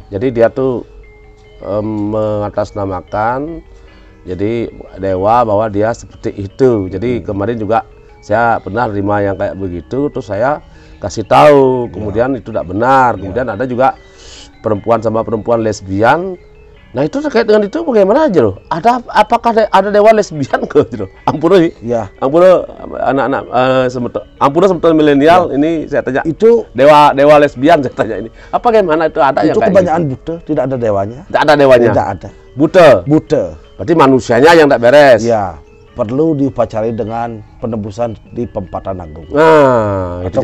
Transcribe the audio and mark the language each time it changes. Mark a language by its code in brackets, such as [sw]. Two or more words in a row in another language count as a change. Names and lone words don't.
[id] Jadi dia tuh mengatasnamakan jadi dewa bahwa dia seperti itu. Jadi kemarin juga saya pernah terima yang kayak begitu, terus saya kasih tahu, kemudian itu tidak benar. Kemudian ada juga perempuan sama perempuan lesbian. Nah itu terkait dengan itu bagaimana aja loh? Apakah ada dewa lesbian ke gitu? Ampura sih. Ampura anak-anak Ampura sebetulnya milenial ini saya tanya. Itu dewa lesbian saya tanya ini. Apa bagaimana itu ada yang kayak kebanyakan gitu? buta, tidak ada dewanya. Tidak ada dewanya. Tidak ada. Buta. Berarti manusianya yang tak beres. Ya, perlu diupacarai dengan penebusan di Pempatan Agung. Nah, itu